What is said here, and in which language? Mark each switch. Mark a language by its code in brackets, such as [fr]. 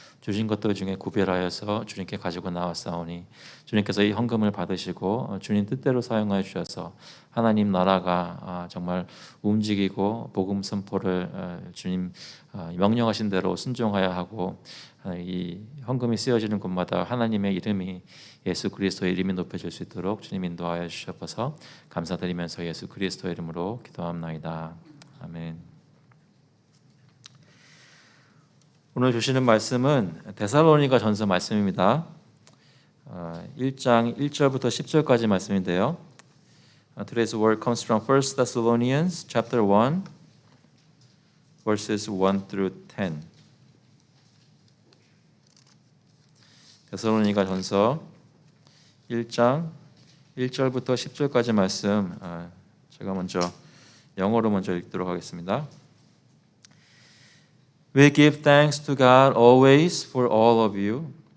[ko] 주신 것들 중에 구별하여서 주님께 가지고 나왔사오니 주님께서 이 헌금을 받으시고 주님 뜻대로 사용하여 주셔서 하나님 나라가 정말 움직이고 복음 선포를 주님 명령하신 대로 순종하여 하고 이 헌금이 쓰여지는 곳마다 하나님의 이름이 예수 그리스도의 이름이 높여질 수 있도록 주님 인도하여 주셔서 감사드리면서 예수 그리스도의 이름으로 기도합나이다. 아멘. 오늘 주시는 말씀은 데살로니가 전서 말씀입니다. 1장 1절부터 10절까지 말씀인데요. [en] Today's word comes from 1 Thessalonians chapter 1 verses 1 through 10. [ko] 데살로니가 전서 1장 1절부터 10절까지 말씀 제가 영어로 먼저 읽도록 하겠습니다. [en] We give thanks to God always for all of you.